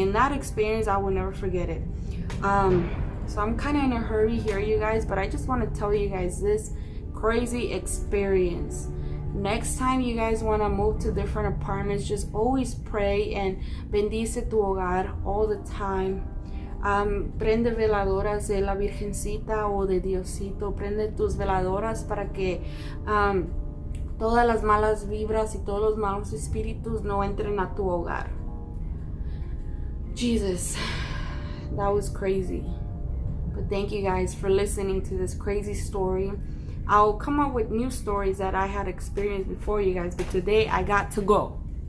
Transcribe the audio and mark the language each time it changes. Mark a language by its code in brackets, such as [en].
[en] And that experience, I will never forget it. So I'm kind of in a hurry here, you guys, but I just want to tell you guys this crazy experience. Next time you guys want to move to different apartments, just always pray and [es] bendice tu hogar [en] all the time. [es] Prende veladoras de la Virgencita o de Diosito. Prende tus veladoras para que todas las malas vibras y todos los malos espíritus no entren a tu hogar. [en] Jesus, that was crazy. But thank you guys for listening to this crazy story. I'll come up with new stories that I had experienced before, you guys, but today I got to go.